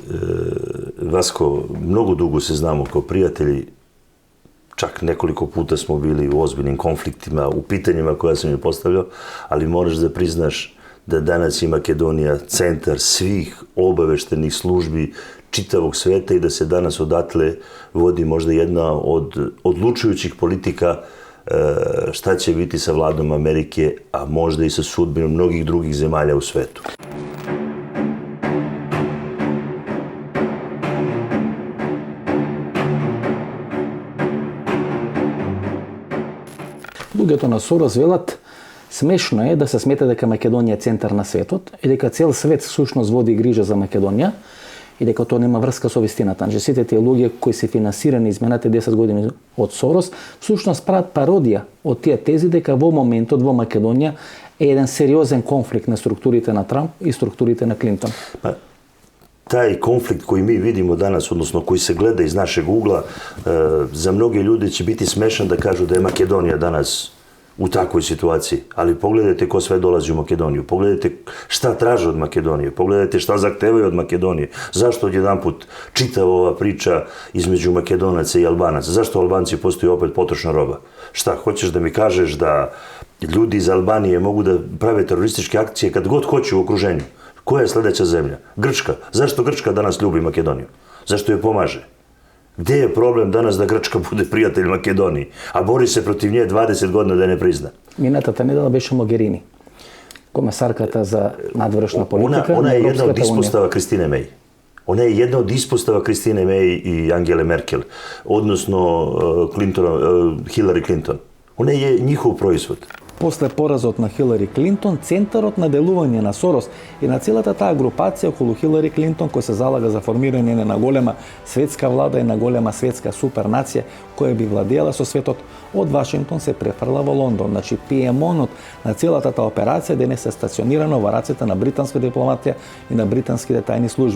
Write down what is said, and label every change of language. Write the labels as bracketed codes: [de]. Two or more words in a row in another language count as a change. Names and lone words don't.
[sr] Васко, многу дуго се знамо како пријатели, чак неколико пута смо били у озбилни конфликтима, у питањима која се ми поставljao, али мораш да признаш да данас и Македонија центар свих обавештених служби читавог света и да се данас одатле води можда една од одлучујуćih политика šta će biti sa vladom Amerike, a možda i sa sudbinom mnogih drugih zemalja u svetu. [mk] Луѓето на Сорос велат, смешно е да се смета дека Македонија е центар на светот и дека цел свет всушност води грижа за Македонија и дека тоа нема врска со вистината. Значи сите тие луѓе кои се финансирани изминатите 10 години од Сорос всушност прават пародија од тие тези дека во моментот во Македонија е еден сериозен конфликт на структурите на Трамп и структурите на Клинтон. [sr] Taj konflikt koji mi vidimo danas, odnosno koji se gleda iz našeg ugla, za mnoge ljude će biti smešan da kažu da je Makedonija danas u takvoj situaciji. Ali pogledajte ko sve dolazi u Makedoniju, pogledajte šta traže od Makedonije, pogledajte šta zahtevaju od Makedonije. Zašto odjedanput čitava ova priča između Makedonaca i Albanaca? Zašto Albanci postaju opet potrošna roba? Šta, hoćeš da mi kažeš da ljudi iz Albanije mogu da prave terorističke akcije kad god hoću u okruženju? Koja je sledeća zemlja? Grčka. Zašto Grčka danas ljubi Makedoniju? Zašto je pomaže? Gde je problem danas da Grčka bude prijatelj Makedoniji, a bori se protiv nje 20 godina da je ne prizna? [mk] Минатата недела беше Могерини, комесарката за надворешна политика. Она е една од испостава Кристине Меј. Она е една од испостава Кристине Меј и Ангеле Меркел, односно Хилари Клинтон. Она е [sr] njihov proizvod. [mk] После поразот на Хилари Клинтон, центарот на делување на Сорос и на целата таа групација околу Хилари Клинтон кој се залага за формирање на голема светска влада и на голема светска супернација која би владеела со светот, Од Вашингтон се префрла во Лондон. Значи, пиемонот на целата таа операција денес е стационирано во рацете на британска дипломатија и на британските тајни служби.